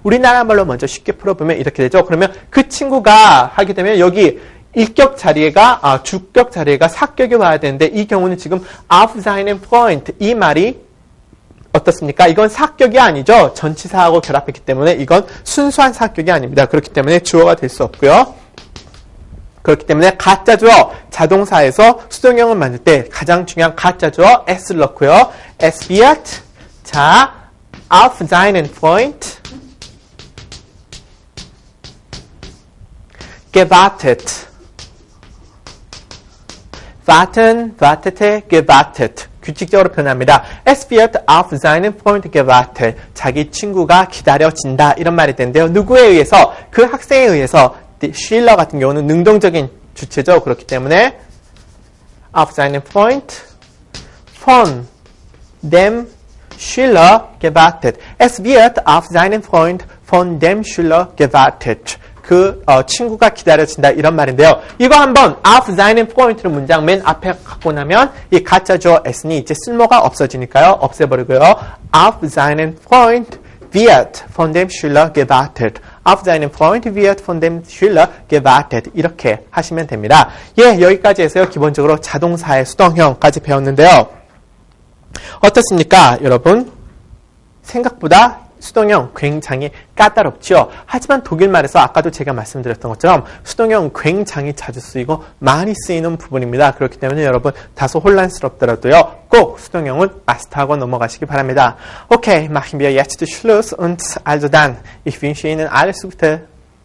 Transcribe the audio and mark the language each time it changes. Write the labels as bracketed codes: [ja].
[ko] 우리나라 말로 먼저 쉽게 풀어보면 이렇게 되죠. 그러면 그 친구가 하게 되면 여기 일격 자리에가 주격 자리에가 사격이 와야 되는데 이 경우는 지금 [de] auf seinen Freund [ko] 이 말이 어떻습니까? 이건 사격이 아니죠. 전치사하고 결합했기 때문에 이건 순수한 사격이 아닙니다. 그렇기 때문에 주어가 될 수 없고요. 그렇기 때문에 가짜 주어 자동사에서 수동형을 만들 때 가장 중요한 가짜 주어 s를 넣고요. [de] es wird 자 auf seinen Freund gewartet. warten, wartete, gewartet. [ko] 규칙적으로 표현합니다. [de] Es wird auf seinen Freund gewartet. [ko] 자기 친구가 기다려진다. 이런 말이 되는데요. 누구에 의해서? 그 학생에 의해서. Schiller 같은 경우는 능동적인 주체죠. [de] 그렇기 때문에 auf seinen Freund von dem Schiller gewartet. Es wird auf seinen Freund von dem Schiller gewartet. [ko] 그 친구가 기다려진다 이런 말인데요. 이거 한번 auf seinen Freund를 문장 맨 앞에 갖고 나면 이 가짜 주어 s는 이제 쓸모가 없어지니까요. 없애버리고요. [de] auf seinen Freund wird von dem Schüler gewartet. auf seinen Freund wird von dem Schüler gewartet. [ko] 이렇게 하시면 됩니다. 예, 여기까지 해서요. 기본적으로 자동사의 수동형까지 배웠는데요. 어떻습니까, 여러분? 생각보다 수동형 굉장히 까다롭죠. 하지만 독일말에서 아까도 제가 말씀드렸던 것처럼 수동형 굉장히 자주 쓰이고 많이 쓰이는 부분입니다. 그렇기 때문에 여러분 다소 혼란스럽더라도요. 꼭 수동형은 마스터하고 넘어가시기 바랍니다. [de] Okay, machen wir jetzt Schluss und also dann, ich wünsche Ihnen alles Gute.